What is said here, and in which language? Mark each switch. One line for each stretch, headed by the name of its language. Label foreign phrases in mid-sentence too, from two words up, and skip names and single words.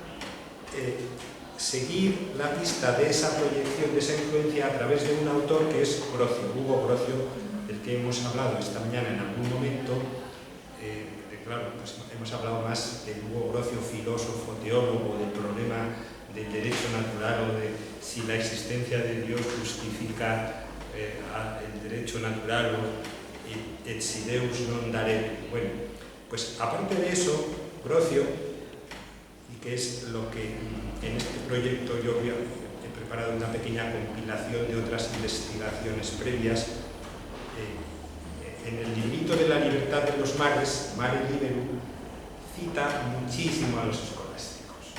Spanish: seguir la pista de esa proyección, de esa influencia a través de un autor que es Brocio, Hugo Brocio, del que hemos hablado esta mañana en algún momento. Claro, pues hemos hablado más de Hugo Brocio, filósofo, teólogo, del problema del derecho natural o de si la existencia de Dios justifica el derecho natural o
Latin: et si Deus non daret.
Spanish: Bueno, pues aparte de eso, Brocio, y que es lo que en este proyecto yo he preparado una pequeña compilación de otras investigaciones previas, en el librito de la libertad de los mares, Mare Liberum, cita muchísimo a los escolásticos.